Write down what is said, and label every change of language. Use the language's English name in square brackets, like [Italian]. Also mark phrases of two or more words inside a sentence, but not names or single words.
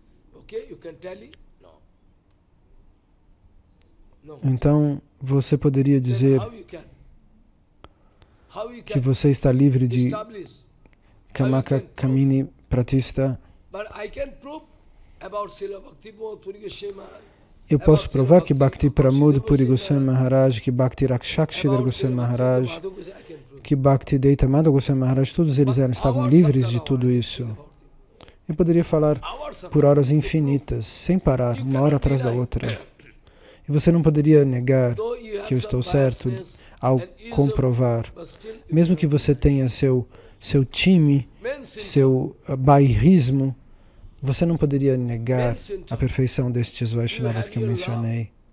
[Portuguese] Então, você poderia dizer que você está livre de [Sanskrit] Kamaka Kamini Pratista. [Portuguese] Eu posso provar que Bhakti Pramod Puri Goswami Maharaj, que Bhakti Rakshakshidhar Goswami Maharaj, que Bhakti Deitamada Goswami Maharaj, todos eles estavam livres de tudo isso. Eu poderia falar por horas infinitas, sem parar, uma hora atrás da outra. E você não poderia negar que eu estou certo ao comprovar. Mesmo que você tenha seu time, seu bairrismo, você não poderia negar a perfeição destes Vaishnavas que eu mencionei.